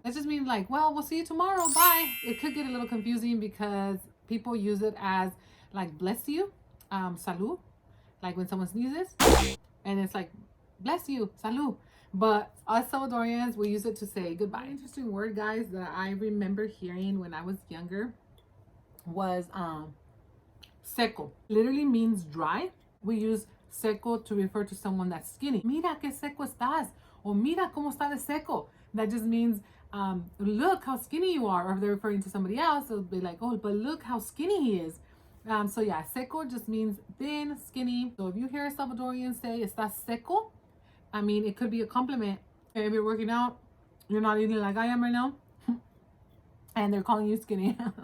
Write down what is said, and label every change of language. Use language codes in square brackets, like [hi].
[en] That just means like, well, we'll see you tomorrow, bye. It could get a little confusing because people use it as like, bless you, salud, like when someone sneezes, and it's like, bless you, salud. But us Salvadorians, we use it to say goodbye. An interesting word, guys, that I remember hearing when I was younger was seco. Literally means dry. We use seco to refer to someone that's skinny. [es] Mira que seco estás, or mira cómo está de seco. [en] That just means look how skinny you are. Or if they're referring to somebody else, it'll be like, oh, but look how skinny he is. So yeah, seco just means thin, skinny. So if you hear a Salvadorian say [es] estás seco, [en] I mean, it could be a compliment. If you're working out, you're not eating like I am right now, and they're calling you skinny.